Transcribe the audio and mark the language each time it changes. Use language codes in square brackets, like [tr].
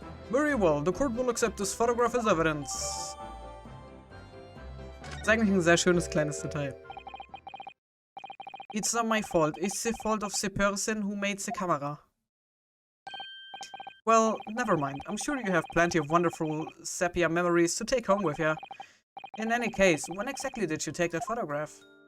[en] Very well, the court will accept this photograph as evidence. [de] Das ist eigentlich ein sehr schönes kleines Detail. [en] It's not my fault, it's the fault of the person who made the camera. Well, never mind. I'm sure you have plenty of wonderful sepia memories to take home with you. In any case, when exactly did you take that photograph?